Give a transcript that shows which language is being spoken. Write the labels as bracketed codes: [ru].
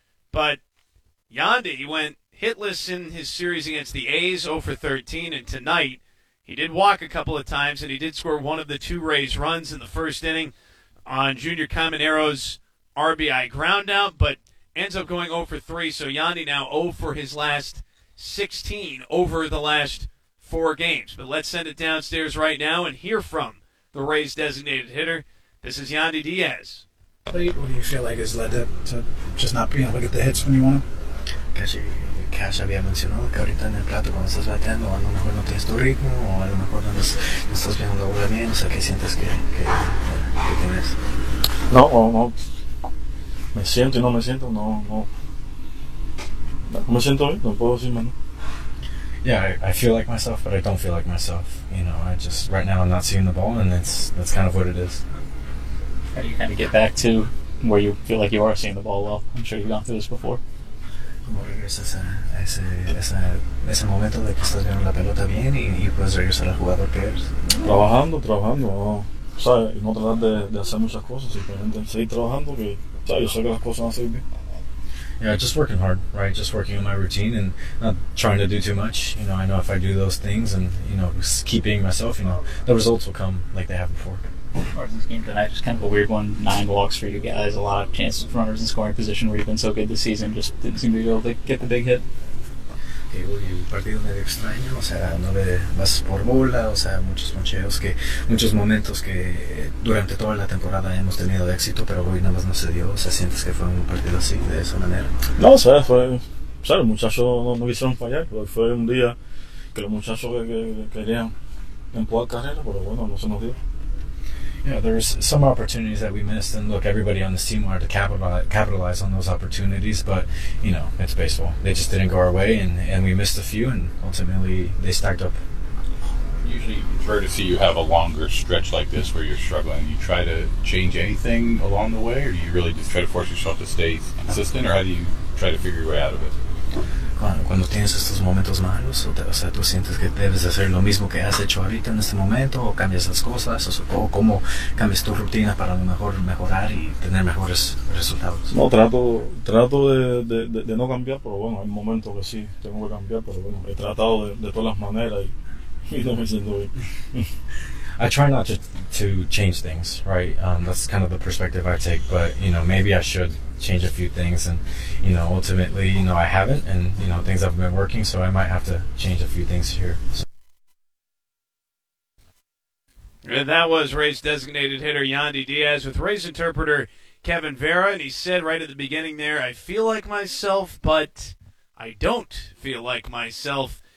[en] But Yandy went hitless in his series against the A's, 0-13, and tonight he did walk a couple of times, and he did score one of the two Rays runs in the first inning on Junior Caminero's RBI groundout, but ends up going 0-3, so Yandy now 0 for his last 16 over the last four games. But let's send it downstairs right now and hear from the Rays' designated hitter. This is Yandy Diaz. What do you feel like has led to just not being able to get the hits when you want them? [es] Cash había mencionado que ahorita en el plato cuando estás bateando a lo mejor no tienes tu ritmo o a lo mejor no estás viendo la bola bien, o sea, ¿qué sientes que tienes? No, me siento y no me siento, no me siento bien, no puedo decirme, ¿no? [en] Yeah, I feel like myself, but I don't feel like myself, you know, I just, right now I'm not seeing the ball, and that's kind of what it is. How do you kind of get back to where you feel like you are seeing the ball well? I'm sure you've gone through this before. [es] Como regresas a ese momento de que estás viendo la pelota bien y puedes regresar al jugador que eres. Trabajando, ¿sabes? Y no tratar de hacer muchas cosas, simplemente seguir trabajando, que, ¿sabes? Yo sé que las cosas van a seguir bien. [en] Yeah, just working hard, right? Just working on my routine and not trying to do too much. You know, I know if I do those things and, you know, keep being myself, you know, the results will come like they have before. As far as this game tonight, just kind of a weird one. 9 walks for you guys, a lot of chances for runners in scoring position where you've been so good this season, just didn't seem to be able to get the big hit. [es] Okay, hoy un partido medio extraño, o sea, 9 bases por bola, o sea, muchos poncheos, que muchos momentos que durante toda la temporada hemos tenido de éxito, pero hoy nada más no se dio, o sea, ¿sientes que fue un partido así, de esa manera? No, o sea, fue, o sea, los muchachos no quisieron fallar, pero fue un día que los muchachos querían empujar carrera, pero bueno, no se nos dio. [en] Yeah, there's some opportunities that we missed, and look, everybody on this team wanted to capitalize on those opportunities, but, you know, it's baseball. They just didn't go our way, and we missed a few, and ultimately they stacked up. Usually it's rare to see you have a longer stretch like this where you're struggling. You try to change anything along the way, or do you really just try to force yourself to stay consistent, or how do you try to figure your way out of it? [es] Cuando tienes estos momentos malos, o sea, tú sientes que debes hacer lo mismo que has hecho ahorita en este momento, o cambias las cosas, o cómo cambias tu rutina para a lo mejor mejorar y tener mejores resultados. No, trato de no cambiar, pero bueno, hay momentos que sí tengo que cambiar, pero bueno, he tratado de todas las maneras y no me siento bien. [en] I try not to change things, right? That's kind of the perspective I take, but, you know, maybe I should change a few things, and, you know, ultimately, you know, I haven't, and, you know, things haven't been working, so I might have to change a few things here. So. And that was Rays designated hitter Yandy Diaz with Rays interpreter Kevin Vera, and he said right at the beginning there, I feel like myself, but I don't feel like myself.